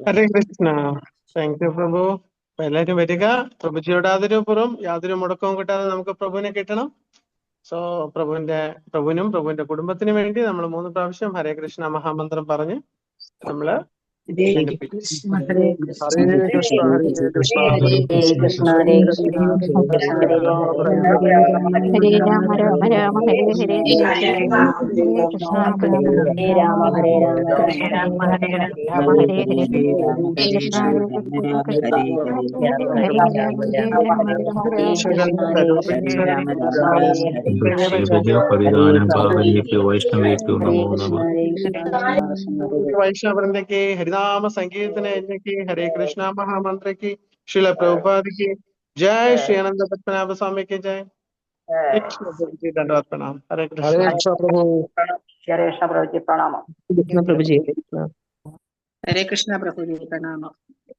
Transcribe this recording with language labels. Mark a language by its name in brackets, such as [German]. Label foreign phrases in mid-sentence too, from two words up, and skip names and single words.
[Malayalam] ഹരേ കൃഷ്ണ. [English] thank you [Malayalam] പ്രഭു. അപ്പൊ എല്ലാവരും വരിക. പ്രഭുജിയുടെ ആദരപൂർവ്വം യാതൊരു മുടക്കവും കിട്ടാതെ നമുക്ക് പ്രഭുവിനെ കിട്ടണം. സോ പ്രഭുവിനും പ്രഭുവിന്റെ കുടുംബത്തിനും വേണ്ടി നമ്മൾ 3 പ്രാവശ്യം ഹരേ കൃഷ്ണ മഹാമന്ത്രം പറഞ്ഞ് നമ്മള് ഹരേ ബന്ധിപ്പിക്കും. [Sanskrit] കൃഷ്ണ ഹരേ കൃഷ്ണ ഹരേ കൃഷ്ണ ഹരേ കൃഷ്ണ ഹരേ കൃഷ്ണ ഹരേ കൃഷ്ണ കൃഷ്ണ ഹരേ ഹരേ ഹരേ രാമ രാമ രാമ ഹരേ ഹരേ ഹരേ കൃഷ്ണ ഹരേ രാമ ഹരേ രാമ കൃഷ്ണ രാമ ഹരേ രാമ ഹരേ ഹരേ ഹരേ കൃഷ്ണ ഹരേ കൃഷ്ണ ഹരേ രാമ ഹരേ രാമ പരിധാനം പാവനേഭ്യോ വൈഷ്ണവേഭ്യോ നമോ നമഃ. [Hindi] वैष्णवृंद की हरिनाम संकीर्तन यज्ञ की हरे कृष्णा महामंत्र की श्रील प्रभुपाद की जय। श्री आनंद पद्मनाभ स्वामी की जय। दंडवत प्रणाम। हरे कृष्ण। हरे कृष्ण प्रभु। हरे कृष्ण प्रभु जी प्रणाम। [Malayalam] കൃഷ്ണ പ്രഭുജി. [Hindi] हरे कृष्ण प्रभु जी प्रणाम।